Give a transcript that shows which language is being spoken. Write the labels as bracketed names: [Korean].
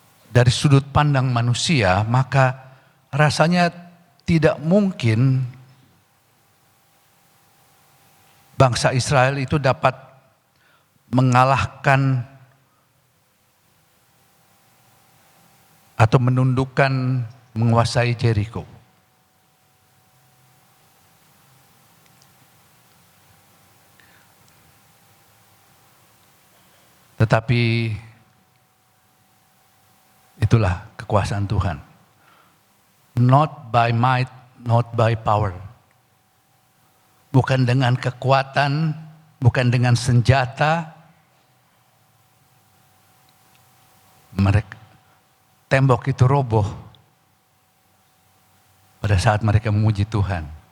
[Indonesian] dari sudut pandang manusia, maka rasanya tidak mungkin bangsa Israel itu dapat mengalahkan atau menundukkan, menguasai Jericho. Tetapi itulah kekuasaan Tuhan. [English] Not by might, not by power. [Indonesian] Bukan dengan kekuatan, bukan dengan senjata. Tembok itu roboh pada saat mereka memuji Tuhan.